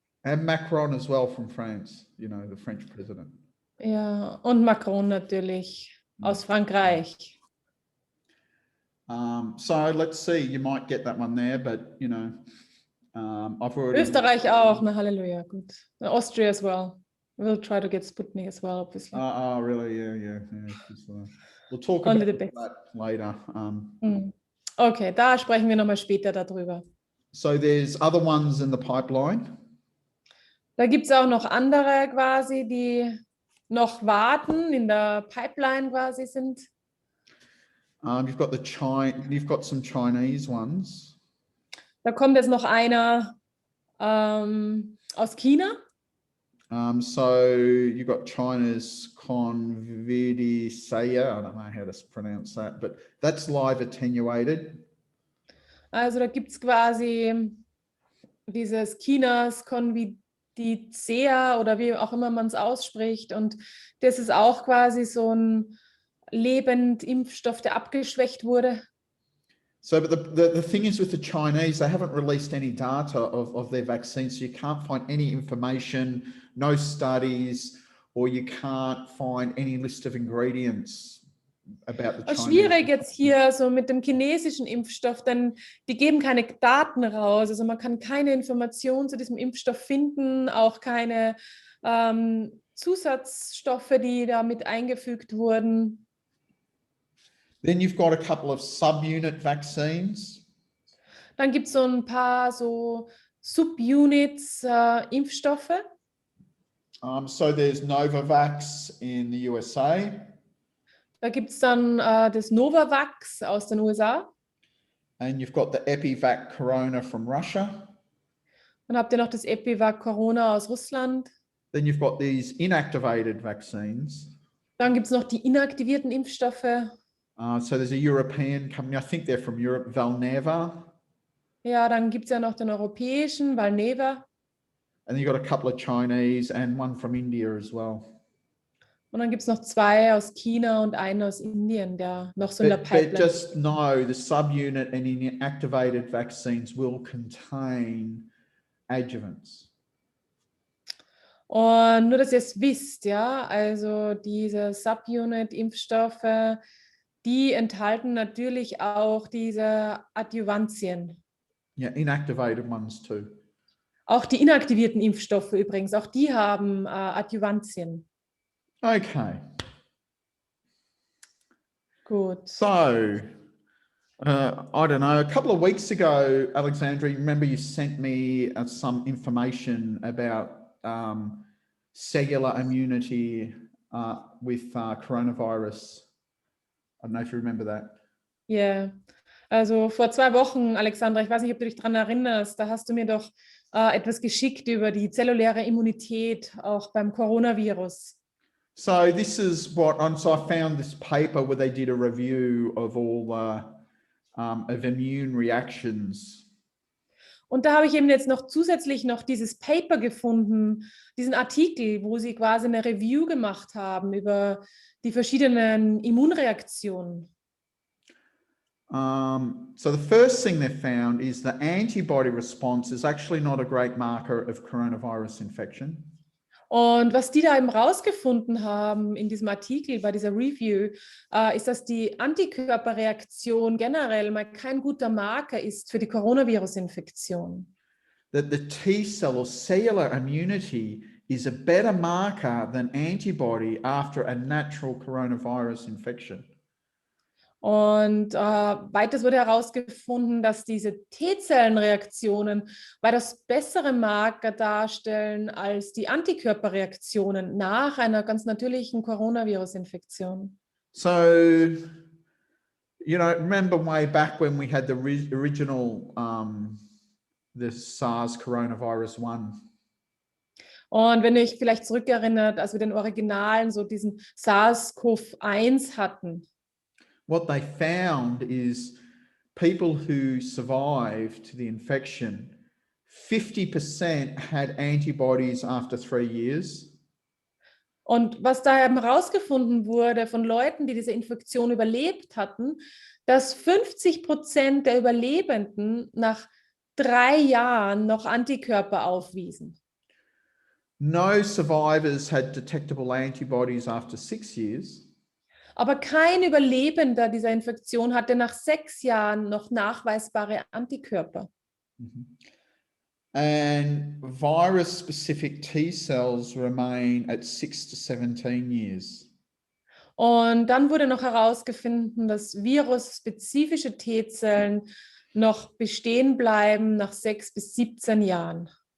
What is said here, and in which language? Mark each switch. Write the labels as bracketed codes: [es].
[en] And Macron as well from France, you know, the French president. [de] Ja, und Macron natürlich aus Frankreich. [en] So let's see, you might get that one there, but you know, I've already... [de] Österreich auch, na Halleluja, gut. [en] Austria as well. We'll try to get Sputnik as well, obviously. Oh, really? Yeah. We'll talk about that later. [de] Okay, da sprechen wir nochmal später darüber. [en] So there's other ones in the pipeline. [de] Da gibt es auch noch andere quasi, die noch warten, in der Pipeline quasi sind. [en] You've got some Chinese ones. [de] Da kommt jetzt noch einer aus China. [en] So you've got China's Convidiceae, I don't know how to pronounce that, but that's live attenuated. [de] Also da gibt es quasi dieses Chinas Convidiceae oder wie auch immer man es ausspricht, und das ist auch quasi so ein Lebendimpfstoff, der abgeschwächt wurde. [en] So, but the thing is with the Chinese, they haven't released any data of their vaccines, so you can't find any information, no studies, or you can't find any list of ingredients about the Chinese. [de] Schwierig jetzt hier so mit dem chinesischen Impfstoff, denn die geben keine Daten raus, also man kann keine Informationen zu diesem Impfstoff finden, auch keine Zusatzstoffe, die damit eingefügt wurden. [en] Then you've got a couple of subunit vaccines. [de] Dann gibt es so ein paar so Subunits Impfstoffe. [en] So there's Novavax in the USA. [de] Da gibt es dann das Novavax aus den USA. [en] And you've got the Epivac Corona from Russia. [de] Dann habt ihr noch das Epivac Corona aus Russland. [en] Then you've got these inactivated vaccines. [de] Dann gibt es noch die inaktivierten Impfstoffe. [en] So there's a European company, I think they're from Europe, Valneva. [de] Ja, dann gibt es ja noch den europäischen, Valneva. [en] And then you've got a couple of Chinese and one from India as well. [de] Und dann gibt es noch zwei aus China und einen aus Indien, der noch so in der Pipeline. [en] But just know the subunit and inactivated vaccines will contain adjuvants. [de] Und nur, dass ihr es wisst, ja, also diese Subunit-Impfstoffe, die enthalten natürlich auch diese Adjuvantien. [en] Yeah, inactivated ones too. [de] Auch die inaktivierten Impfstoffe übrigens, auch die haben Adjuvantien. [en] Okay. [de] Gut. [en] So, I don't know, a couple of weeks ago, Alexandra, remember you sent me some information about cellular immunity with coronavirus. I don't know if you remember that. [de] Ja, yeah. Also vor 2 Wochen, Alexandra, ich weiß nicht, ob du dich daran erinnerst, da hast du mir doch etwas geschickt über die zelluläre Immunität, auch beim Coronavirus. [en] So this is so I found this paper where they did a review of all of immune reactions. [de] Und da habe ich eben jetzt noch zusätzlich noch dieses Paper gefunden, diesen Artikel, wo sie quasi eine Review gemacht haben über die verschiedenen Immunreaktionen. [en] So the first thing they found is the antibody response is actually not a great marker of coronavirus infection. [de] Und was die da eben rausgefunden haben in diesem Artikel, bei dieser Review, ist, dass die Antikörperreaktion generell mal kein guter Marker ist für die Coronavirus-Infektion. [en] That the T-cell or cellular immunity is a better marker than antibody after a natural coronavirus infection. [de] Und weiters wurde herausgefunden, dass diese T-Zellenreaktionen weitaus bessere Marker darstellen als die Antikörperreaktionen nach einer ganz natürlichen Coronavirus-Infektion. [en] So, you know, remember way back when we had the original, the SARS coronavirus 1. [de] Und wenn ihr euch vielleicht zurückerinnert, als wir den Originalen, so diesen SARS-CoV-1 hatten. [en] What they found is people who survived the infection, 50% had antibodies after 3 years. [de] Und was da eben herausgefunden wurde von Leuten, die diese Infektion überlebt hatten, dass 50% der Überlebenden nach 3 Jahren noch Antikörper aufwiesen. [en] No survivors had detectable antibodies after 6 years. [de] Aber kein Überlebender dieser Infektion hatte nach 6 Jahren noch nachweisbare Antikörper. [en] And virus-specific T-cells remain at 6 to 17 years. [de] Und dann wurde noch herausgefunden, dass virusspezifische T-Zellen noch bestehen bleiben nach 6 bis 17 Jahren.